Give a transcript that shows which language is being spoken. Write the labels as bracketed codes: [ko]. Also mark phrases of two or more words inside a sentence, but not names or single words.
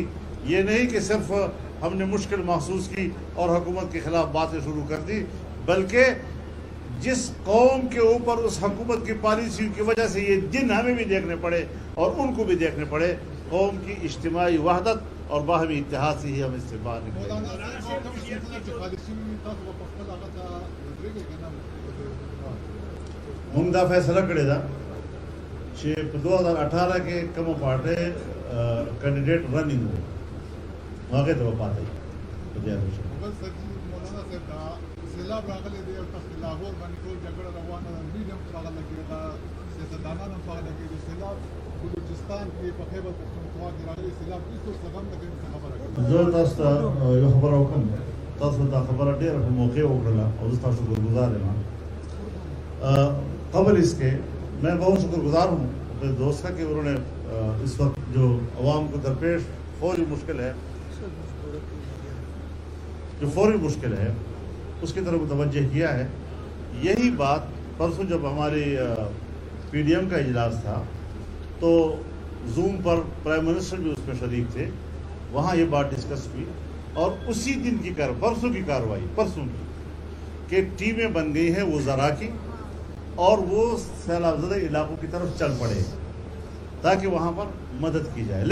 [ur] یہ نہیں کہ صرف ہم نے مشکل محسوس کی اور حکومت کے خلاف باتیں شروع کر دی، بلکہ جس قوم کے اوپر اس حکومت کی پالیسیوں کی وجہ سے یہ دن ہمیں بھی دیکھنے پڑے اور ان کو بھی دیکھنے پڑے، قوم کی اجتماعی وحدت اور باہمی اتحاد سے ہی ہم اس سے باہر نکلیں گے. ہم دا فیصلہ کرے دا کہ 2018 کے کم پارٹے کینڈیڈیٹ رننگ ہو واقع تو پاتے [ps] زه تاسو ته یو خبره وکړم. تاسو دا خبره ډېره په موقع وکړله او زه تاسو شکرګزار یم. [ur] قبل اس کے میں بہت شکر گزار ہوں اپنے دوست کا کہ انہوں نے اس وقت جو عوام کو درپیش فوری مشکل ہے اس کی طرف متوجہ کیا ہے. یہی بات پرسوں جب ہماری PDM کا اجلاس تھا تو زوم پر [en] prime minister [ur] بھی اس میں شریک تھے، وہاں یہ بات ڈسکس ہوئی اور اسی دن کی پرسوں کی کارروائی کہ ٹیمیں بن گئی ہیں وزراء کی اور وہ سیلاب زدہ علاقوں کی طرف چل پڑے تاکہ وہاں پر مدد کی جائے.